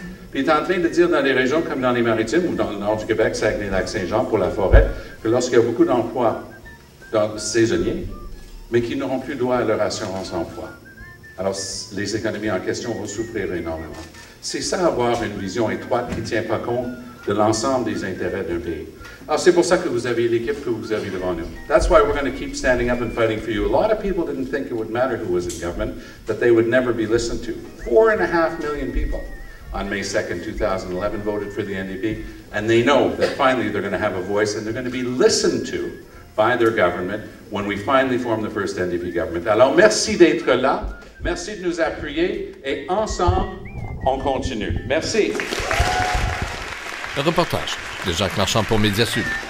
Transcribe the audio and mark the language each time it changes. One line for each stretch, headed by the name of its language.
French: Puis il est en train de dire dans des régions comme dans les Maritimes ou dans le nord du Québec, Saguenay-Lac-Saint-Jean pour la forêt, que lorsqu'il y a beaucoup d'emplois saisonniers, mais qu'ils n'auront plus droit à leur assurance emploi. Alors, les économies en question vont souffrir énormément. C'est ça, avoir une vision étroite qui ne tient pas compte de l'ensemble des intérêts d'un pays. Alors, c'est pour ça que vous avez l'équipe que vous avez devant nous.
English: That's why we're going to keep standing up and fighting for you. A lot of people didn't think it would matter who was in government, that they would never be listened to. 4.5 million people on May 2nd, 2011 voted for the NDP, and they know that finally they're going to have a voice and they're going to be listened to by their government when we finally form the first NDP government.
French: Alors, merci d'être là, merci de nous appuyer, et ensemble, on continue. Merci. Le reportage de Jacques Marchand pour Média Sud.